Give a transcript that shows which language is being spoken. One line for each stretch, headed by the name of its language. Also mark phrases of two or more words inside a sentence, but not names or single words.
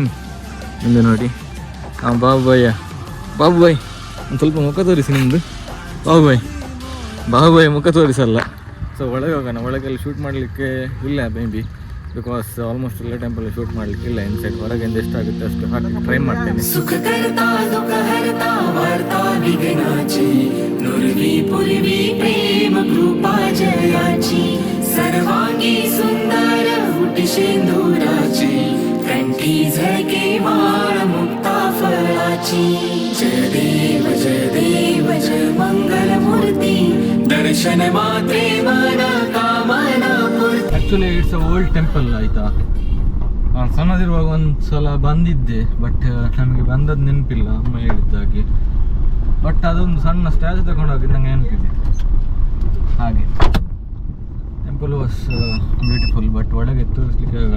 Kannada: ಮುಂದೆ ನೋಡಿ ಬಾಬುಬಾಯ್ ಒಂದು ಸ್ವಲ್ಪ ಮುಖ ತೋರಿಸಿ ನಿಮ್ಮದು. ಬಾಬುಬಾಯ್ ಮುಖ ತೋರಿಸಲ್ಲ. ಸೊ ಒಳಗೆ ಹೋಗೋಣ. ಒಳಗೆಲ್ಲ ಶೂಟ್ ಮಾಡಲಿಕ್ಕೆ ಇಲ್ಲ
English: may be, because almost
Kannada: ಎಲ್ಲ
English: temple shoot
Kannada: ಮಾಡಲಿಕ್ಕೆ ಇಲ್ಲ. ಇನ್ಸೈಡ್ ಹೊರಗಿಂದ ಎಷ್ಟಾಗುತ್ತೆ ಅಷ್ಟು ಹಾಕಿ ಟ್ರೈ ಮಾಡ್ತೇನೆ.
Marathi: सर्वांगी सुंदर उटी सिंदूराची, कंठी झळके माळ मुक्ता फळाची. जय देव जय मंगल मूर्ती, दर्शन मात्रे मन कामना पूर्ती.
English: Actually it's a old temple ಆಯಿತಾ.
Kannada: ನಾನು ಸಣ್ಣದಿರುವಾಗ ಒಂದು ಸಲ ಬಂದಿದ್ದೆ, ಬಟ್ ನಮಗೆ ಬಂದದ್ದು ನೆನಪಿಲ್ಲ ಅಮ್ಮ ಹೇಳಿದ್ದಾಗೆ. ಬಟ್ ಅದೊಂದು ಸಣ್ಣ ಸ್ಟ್ಯಾಚು ತಗೊಂಡೋಗಿ ನಂಗೆ ನೆನಪಿದೆ. ಹಾಗೆ
English: temple was beautiful,
Kannada: ಬಟ್ ಒಳಗೆ ತೋರಿಸ್ಲಿಕ್ಕೆ ಆಗಲ್ಲ.